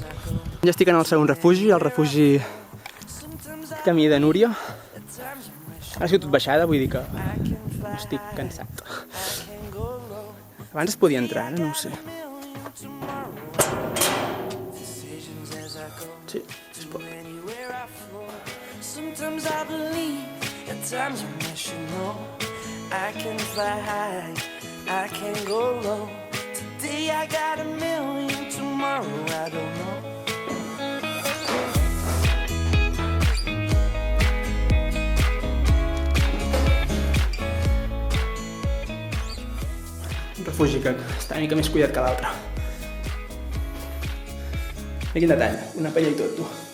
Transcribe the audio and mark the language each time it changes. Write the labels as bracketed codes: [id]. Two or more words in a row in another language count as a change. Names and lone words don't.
[ca] Ja estic en el segon refugi, el refugi Camí de Núria. Ara ha sigut tot baixada, vull dir que estic cansat. Abans es podia entrar, ara no ho sé. Sí, es pot. [en] Sometimes I believe, at times I wish you know I can fly high, I can go low. Today I got a million, tomorrow I don't know. [ca] Un refugi que està una mica més cuidat que l'altre. Mira quin detall, una palla i tot, tu.